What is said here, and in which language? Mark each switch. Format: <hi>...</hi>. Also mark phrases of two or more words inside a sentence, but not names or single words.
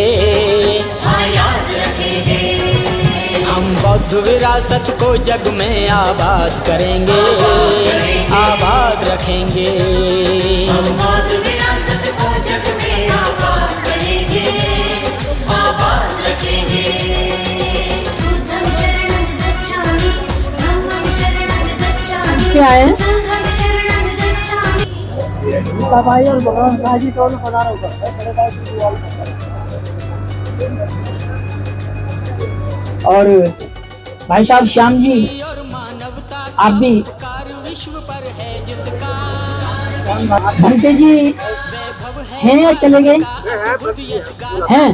<hi>हाँ, याद रखेंगे। हम बौद्ध विरासत को जग में आबाद करेंगे, आबाद रखेंगे। हम बौद्ध विरासत को जग में आबाद करेंगे, आबाद रखेंगे।</hi> <pi>बुद्धं शरणं गच्छामि, धम्मं शरणं गच्छामि,</pi> <hi>क्या है?</hi> <pi>संघं शरणं गच्छामि।</pi> <hi>भाई और भगवान काजी कौन बना रहा और भाई साहब श्याम जी आप भी विश्व पर है जिसका भंते जी हैं या चले गए हैं?</hi>